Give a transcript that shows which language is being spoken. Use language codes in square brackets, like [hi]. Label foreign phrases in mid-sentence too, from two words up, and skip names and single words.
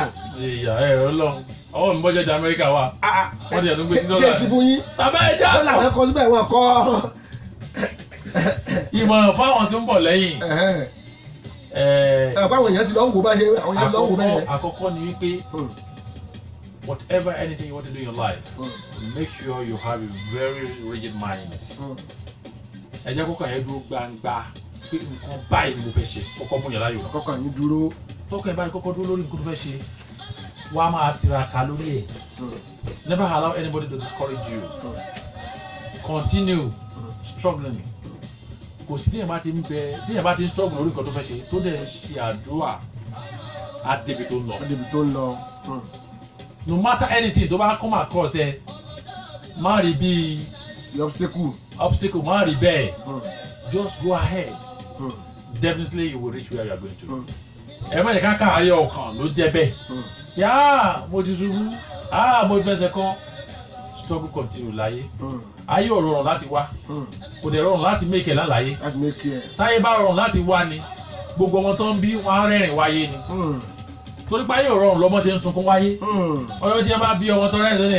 [yo] ìyá ẹ Ọlọ́run ọwọ́ mi bọ́jọ́ di Amẹ́ríkà wa wọ́n ti ẹ̀ tó gbé sí dọ́là. ṣé ṣe fún yín. bàbá ẹ já sọ. dọ́là náà kọ síbẹ̀ wọn kọ́. ìmọ̀ràn fáwọn tó ń bọ̀ lẹ́yìn. àwọn èèyàn ti lọ ń wò bá ṣe àwọn èèyàn ti lọ ń wò bẹ́ẹ̀. àkọ́kọ́ ni wípé [en] whatever anything you want to do in your life make sure you have a very rigid mind. [yo] ẹ jẹ́ kọ́kọ́ yẹn dúró gbangba pé nǹkan báyìí ni mo fẹ́ ṣe kọ́kọ́ mú yàrá yòó. kọ́kọ́ yín dúró. kọ́kọ́ yẹn báyìí kọ́kọ́ dúró lórí nǹkan tó fẹ́ ṣe wá máa tiraka lórí ẹ̀. [en] never allow anybody to discourage you. Continue struggling. [yo] Kò sí tíyẹn bá ti ń struggle lórí nǹkan tó fẹ́ ṣe tó dẹ̀ ṣe àdúrà á débi tó ń lọ. [en] No matter anything [yo] tó bá [en] come across [yo] ẹ má rí bí obstacle má rí bẹ́ẹ̀ [en] just go ahead. Definitely you will reach where you are going to. [yo] ẹ má yẹ ká káàárẹ̀ ọkàn ló jẹ́ bẹ́ẹ̀ yáà mo ti ṣubú mo fẹsẹ̀ kọ́ [en] struggle continue [yo] láyé ayé ò rọrùn láti wá kò dẹ̀ rọrùn láti make ẹ̀ lálàyé táyé bá rọrùn láti wá ni gbogbo ọmọ tó ń bí wọn á rẹ́rìn wáyé ni torí pé ayé òrọ̀rùn lọ́mọ ṣe ń sunkún wáyé ọjọ́ tí ẹ bá bí ọmọ tó rẹ́rìn lónìí